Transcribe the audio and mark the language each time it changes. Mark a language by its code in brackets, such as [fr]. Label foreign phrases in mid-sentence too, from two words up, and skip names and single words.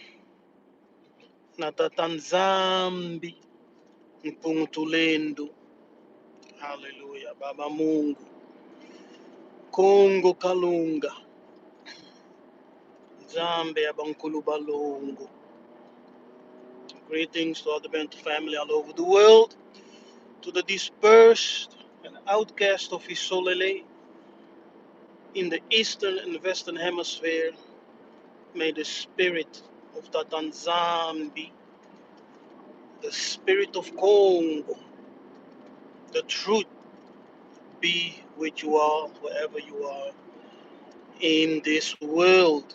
[kg] Natatanzambi, Mpungutulendo. Hallelujah. Baba Mungu. Kongo Kalunga. Zambe Abankulu Balongo. [en] Greetings to all the Bantu family all over the world. To the dispersed and outcast of Isolele in the eastern and western hemisphere. May the spirit of Tatanzambi, the spirit of Congo, the truth be with you all wherever you are in this world.